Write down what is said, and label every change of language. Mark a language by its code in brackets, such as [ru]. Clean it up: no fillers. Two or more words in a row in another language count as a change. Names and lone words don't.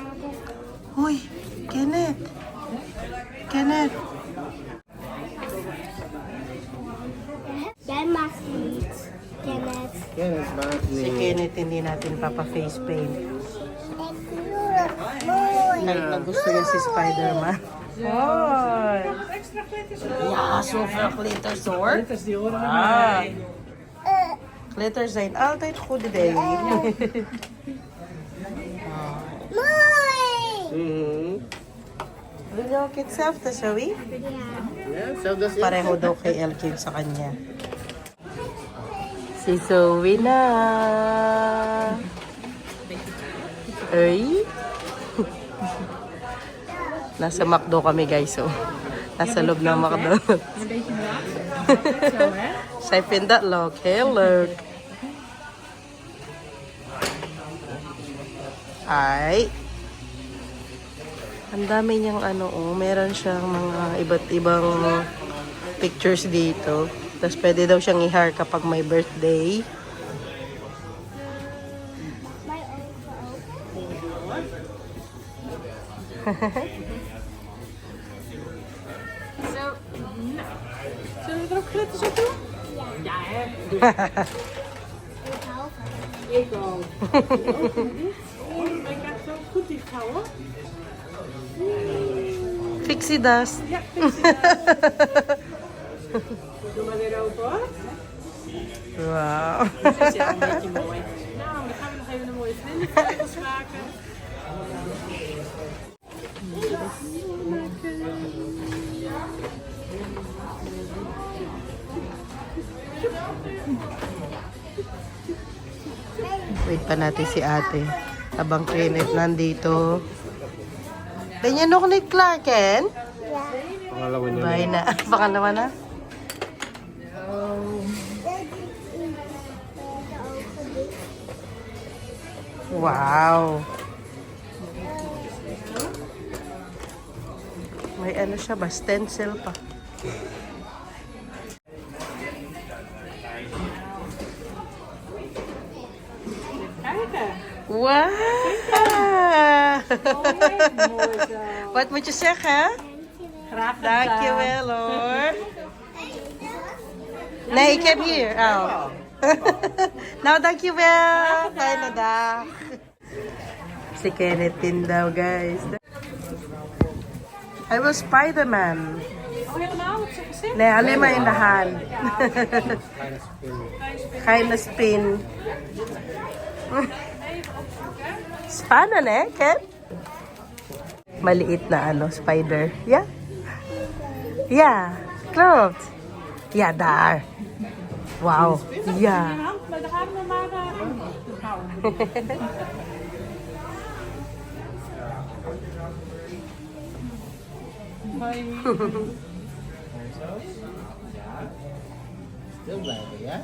[tl] Uy, Kenneth. Kenneth. Kenneth. Si Kenneth hindi natin papa-face paint. Na gusto niya si Spider-Man. Oh. [nl] Ja, zoveel glitters hoor. Glitters die horen Ah. Glitters zijn altijd goed idee. Wil je ook hetzelfde, Zoe? Ja, zelfs dat is [tl] Pareho daw kay Elkin sa kanya. Si Zoe na. Ay. Nasa McDo kami guys, so. Nasa loob ng McDo. [nl] Zij vindt dat leuk, heel leuk. [tl] Ay. Ang dami niyang meron siyang mga iba't ibang pictures dito. Tapos pwede daw siyang i-hire kapag may birthday. [nl] Zullen we er ook glitters op doen? Ja, hè? Ik ook. Ik heb het zo goed dicht houden. [en] Pixie dust. [nl] Ja, doe maar weer open hoor. Wow. Dat is wel een beetje mooi. Nou, dan gaan we nog even een mooie vlindervleugels maken. [tl] Wait pa natin si ate. Habang Kenneth nandito. Ganyan ako ni Clarken? Pangalawa Bye na. Pangalawa na? Wow. May ano siya ba? Stencil pa. [nl] Kijken. Wow! Mooi zo. Wat moet je zeggen? Graag gedaan. Dankjewel hoor. Nee, ik heb hier. Oh. Nou, dankjewel. Fijne dag. [tl] Si Kenneth din daw, guys. [nl] Hij wil Spider-Man. Oh, helemaal op zijn gezicht? Nee, alleen maar in de hand. Kleine spin. Spannend, hè, Ken? [tl] Maliit na spider. Ja? [nl] Ja, klopt. Ja, daar. Wauw. Ja. Maar dan gaan we maar houden. Stil blijven, ja?